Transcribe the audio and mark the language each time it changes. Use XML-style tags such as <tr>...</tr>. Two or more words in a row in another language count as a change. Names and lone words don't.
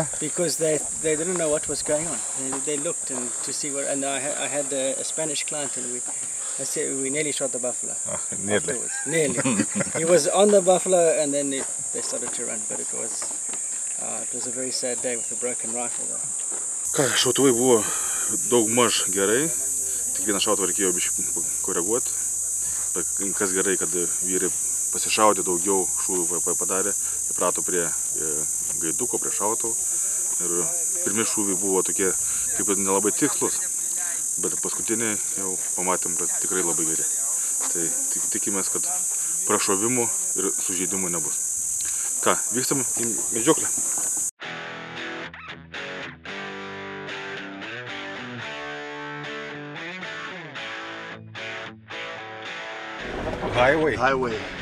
<en>Because they didn't know what was going on. They looked and to see what. And I had a Spanish client, and we nearly shot the buffalo. Nearly. Nearly. He was on the buffalo, and then they started to run. But it was a very sad day with a broken rifle.</en> <lt>Ką, šautuvai buvo daug maž gerai, tik vieną šautuvą reikėjo biškį koreguoti. Bet kas gerai, kad vyrai pasišaudė daugiau šūvių padarė, įprato prie gaiduko, prie šautuvų. Ir pirmi šūviai buvo tokie kaip ir nelabai tikslus, bet paskutiniai jau pamatėm, kad tikrai labai geri. Tai tikimės, kad prašovimų ir sužeidimų nebus. Ką, vykstam į medžioklę. Highway.</lt>